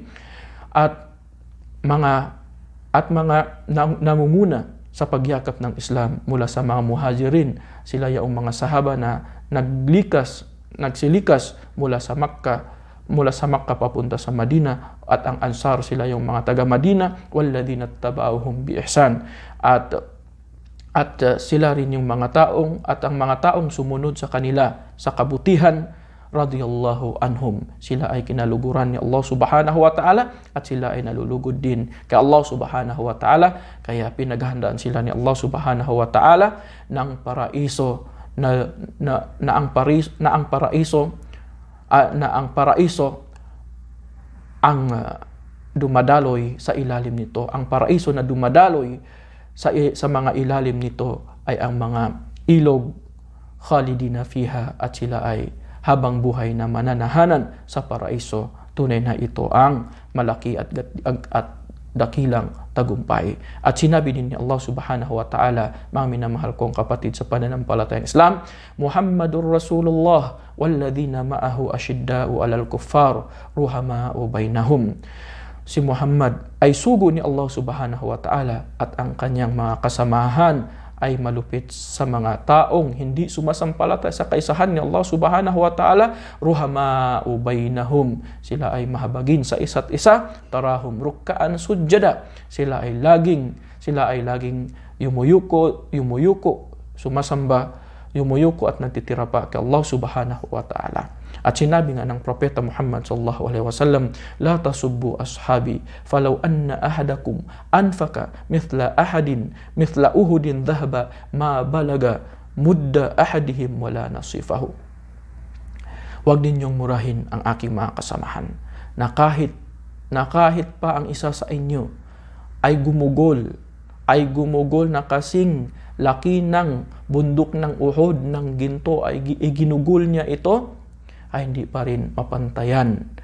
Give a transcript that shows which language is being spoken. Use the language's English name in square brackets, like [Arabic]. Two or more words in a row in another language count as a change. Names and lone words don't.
[Filipino] At mga nangunguna sa pagyakap ng Islam mula sa mga muhajirin, sila yung mga sahaba na nagsilikas mula sa Makkah papunta sa Madina, at ang Ansar, sila yung mga taga Madina, [Arabic] والذين اتبعوهم بإحسان, [Filipino] at sila rin yung mga taong sumunod sa kanila sa kabutihan, [Arabic] رضي الله عنهم, [Filipino] sila ay kinaluguran ni Allah [Arabic] سبحانه وتعالى, [Filipino] at sila ay nalulugod din kay Allah [Arabic] سبحانه وتعالى. [Filipino] Kaya pinaghandaan sila ni Allah [Arabic] سبحانه وتعالى [Filipino] ng paraiso na ang paraiso ang dumadaloy sa ilalim nito. Ang paraiso na dumadaloy sa mga ilalim nito ay ang mga ilog, [Arabic] خالدين فيها, [Filipino] at sila ay habang buhay na mananahanan sa paraiso. Tunay na ito ang malaki at dakilang tagumpay. At sinabi din ni Allah [Arabic] سبحانه وتعالى, [Filipino] mga minamahal kong kapatid sa pananampalatayang Islam, [Arabic] محمد رسول الله والذين معه أشداء على الكفار رحماء بينهم. [Filipino] Si Muhammad ay sugo ni Allah [Arabic] سبحانه وتعالى, [Filipino] at ang kanyang mga kasamahan ay malupit sa mga taong hindi sumasampalataya sa kaisahan ni Allah [Arabic] سبحانه وتعالى. رحماء بينهم, [Filipino] sila ay mahabagin sa isa't isa. [Arabic] تراهم ركعا سجدا, [Filipino] sila ay laging yumuyuko, sumasamba, yumuyuko at nagtitira pa kay Allah [Arabic] سبحانه وتعالى. [Filipino] At sinabi nga ng Propeta Muhammad [Arabic] صلى الله عليه وسلم، لا تسبوا أصحابي فلو أن أحدكم أنفق مثل أحد ذهبا ما بلغ مد أحدهم ولا نصيفه. [Filipino] Huwag ninyong murahin ang aking mga kasamahan, na kahit pa ang isa sa inyo ay gumugol na kasing laki ng bundok ng Uhud ng ginto, ay ginugol niya ito, ay hindi pa rin mapantayan